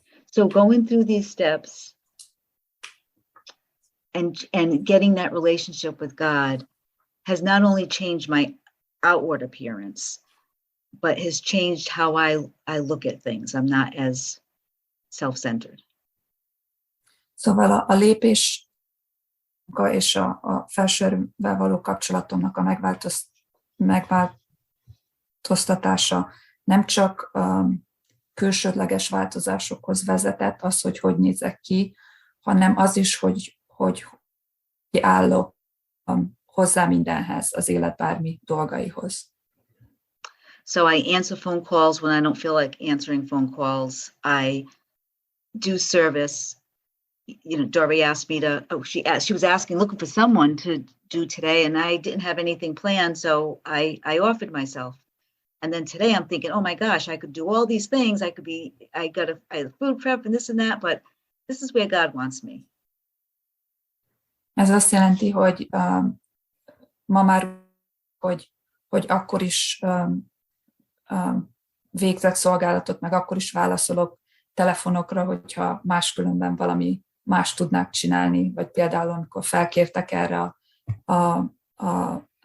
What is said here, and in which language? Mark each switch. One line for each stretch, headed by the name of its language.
English: So going through these steps and getting that relationship with God has not only changed my outward appearance, but has changed how I look at things. I'm not as self-centered.
Hungarian: Szóval a lépés és a felsővel való kapcsolatomnak a megváltoztatása nem csak külsődleges változásokhoz vezetett, az, hogy nézek ki, hanem az is, hogy állok hozzá mindenhez, az élet bármi dolgaihoz.
English: So I answer phone calls when I don't feel like answering phone calls. I do service. You know, Dory asked me to, she was asking, looking for someone to do today, and I didn't have anything planned, so I offered myself. And then today I'm thinking, oh my gosh, I could do all these things. I have food prep and this and that, but this is where God wants me.
Hungarian: Ez azt jelenti, hogy ma már, hogy akkor is végzett szolgálatot, meg akkor is válaszolok telefonokra, hogyha máskülönben valami más tudnák csinálni, vagy például amikor felkértek erre a